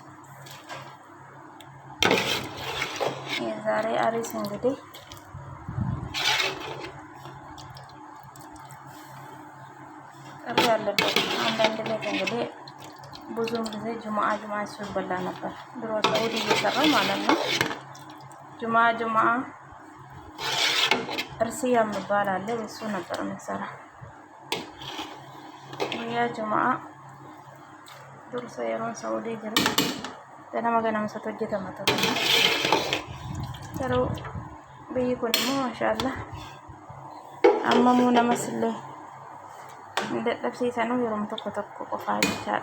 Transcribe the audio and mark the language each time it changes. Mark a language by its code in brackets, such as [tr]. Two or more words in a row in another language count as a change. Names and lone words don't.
[am] የዛሬ አሪስ እንግዲህ ጥሩ ያለበት አንዳንድ ቤት እንግዲህ ብዙም ጊዜ ጁማአ ሲበላ ነበር ድሮ ሳውዲ እየሰራ ማለት ነው። ጁማአ እርሲያ የሚባል አለ እሱ ነበር የሚሰራ ያ ጁማአ [om] dursa yeroon saudii jiru ganama ganamsatu hojjetama ture garuu biyyi kun immoo maashaallah ammamuu namas illee hin dadhabsiisanuu yeroo tokko qofaa jechaadha.